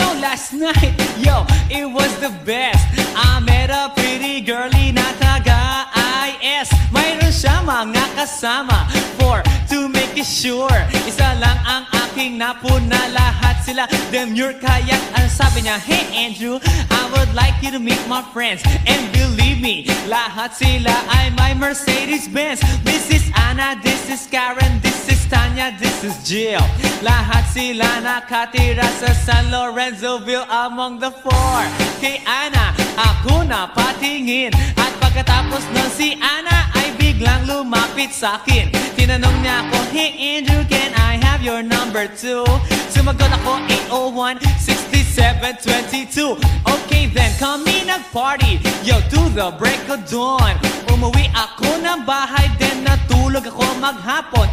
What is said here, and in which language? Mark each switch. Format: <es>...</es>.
<en>last night, yo, it was the best. I met a pretty girlie</en> <tl>na taga-IS. Mayroon siya mga kasama</tl> <en>to make it sure.</en> <tl>Isa lang ang aking napuna, lahat sila demure. Kaya ang sabi niya,</tl> <en>hey Andrew, I would like you to meet my friends. And believe me,</en> <tl>lahat sila ay</tl> <en>my Mercedes-Benz. This is Anna, this is Karen, this is Tanya, this is Jill.</en> <tl>Lahat sila nakatira sa San Lorenzoville among the four. Kay Anna, ako na patingin. At pagkatapos nun si Anna ay biglang lumapit sa akin. Tinanong niya ako,</tl> <en>hey Andrew, can I have your number too?</en> <tl>Sumagot ako, 801-6722.</tl> <en>Okay then,</en> <tl>kami nag-party,</tl> <en>yo, to the break of dawn.</en> <tl>Umuwi ako ng bahay, then natulog ako maghapon.</tl>